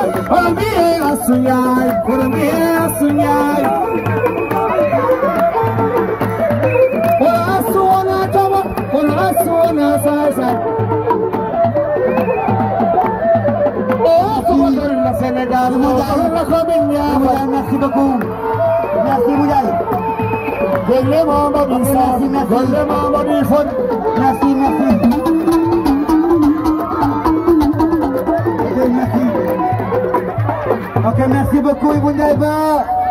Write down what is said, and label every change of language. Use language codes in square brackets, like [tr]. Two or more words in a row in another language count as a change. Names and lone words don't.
[ff] O miye Astou Ndiaye, kono miye Astou Ndiaye. O Astou wona tama, kono Astou wona sasa. O Astou wona Sénégal, o wona ko min ñaama. [fr] Merci beaucoup. Merci Moulay. Golle Mamadou Sarr, Merci, merci. [ff] golle Mamadou Fon. [fr] Merci, merci. Ok, merci. Ok, merci beaucoup, Ibou Ndiaye Ba.